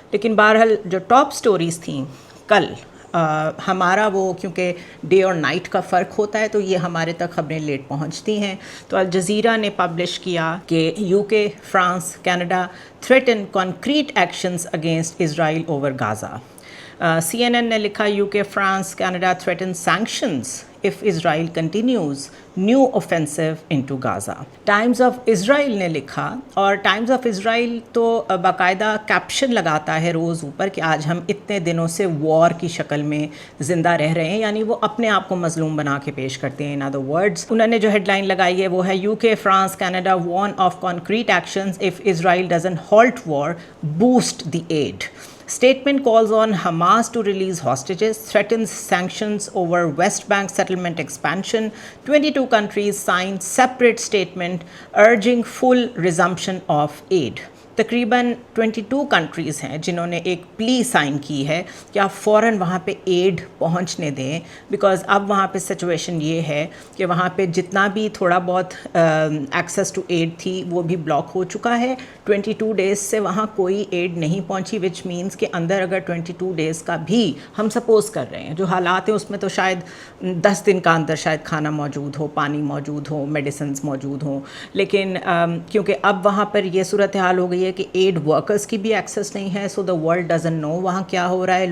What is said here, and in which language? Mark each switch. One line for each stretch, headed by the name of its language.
Hindi: लेकिन बहरहाल जो टॉप स्टोरीज़ थी कल, हमारा वो क्योंकि डे और नाइट का फ़र्क होता है तो ये हमारे तक खबरें लेट पहुंचती हैं। तो अल जज़ीरा ने पब्लिश किया कि
English: UK, France, Canada threaten concrete actions against Israel over Gaza. CNN
Hindi: ने लिखा
English: UK, France, Canada threaten sanctions if Israel continues new offensive into Gaza।
Hindi: Times of Israel ने लिखा, और टाइम्स ऑफ इज़राइल तो बाकायदा कैप्शन लगाता है रोज़ ऊपर कि आज हम इतने दिनों से वॉर की शक्ल में ज़िंदा रह रहे हैं, यानी वो अपने आप को मजलूम बना के पेश करते हैं।
English: in other words,
Hindi: उन्होंने जो हेडलाइन लगाई है वो है
English: UK, France, Canada warn of concrete actions if Israel doesn't halt war, boost the aid. Statement calls on Hamas to release hostages, threatens sanctions over West Bank settlement expansion. 22 countries signed separate statement urging full resumption of aid.
Hindi: तकरीबन 22 countries हैं जिन्होंने एक plea sign की है कि आप फ़ौरन वहाँ पे एड पहुँचने दें, बिकॉज़ अब वहाँ पे सिचुएशन ये है कि वहाँ पे जितना भी थोड़ा बहुत
English: access to aid
Hindi: थी वो भी ब्लॉक हो चुका है। 22 डेज़ से वहाँ कोई एड नहीं पहुँची,
English: which means
Hindi: कि अंदर अगर 22 डेज़ का भी हम सपोज़ कर रहे हैं जो हालात हैं उसमें तो शायद 10 दिन का अंदर शायद खाना मौजूद हो, पानी मौजूद हो, मेडिसिन्स मौजूद हों, लेकिन क्योंकि अब वहाँ पर ये सूरत हाल हो गई है कि एड वर्कर्स की भी एक्सेस नहीं है,
English: so the world doesn't know
Hindi: वहाँ क्या हो रहा है।